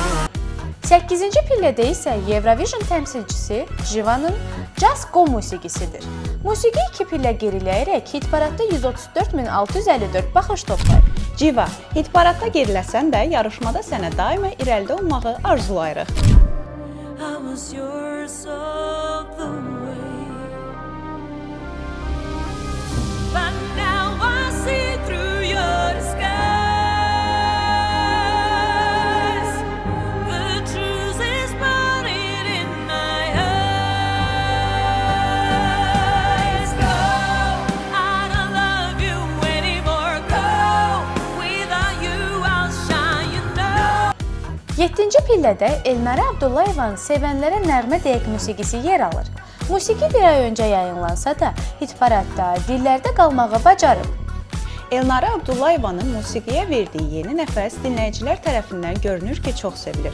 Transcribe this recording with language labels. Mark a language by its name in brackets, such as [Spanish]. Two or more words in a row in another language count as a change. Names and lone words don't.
[Azerbaijani] 8-ci pillədə isə Eurovision təmsilçisi Jivanın Just Go musiqisidir. Musiqi 2 pillə geriləyərək hit paradda 134.654 baxış toplayıb. Civa, hit paradda geriləsən də yarışmada sənə daima irəlidə olmağı arzulayırıq. [English] I was yours all the way, but now I see through your disguise. The truth is burning in my eyes. Go, I don't love you anymore. Go, without you I'll shine, you know. [Azerbaijani] 7-ci pillədə Elnara Abdullayevanın Sevənlərə Nəğmə deyək musiqisi yer alır. Musiqi bir ay öncə yayınlansa da, hit paradda dillərdə qalmağı bacarıb. Elnara Abdullayevanın musiqiyə verdiyi yeni nəfəs dinləyicilər tərəfindən görünür ki, çox sevilir.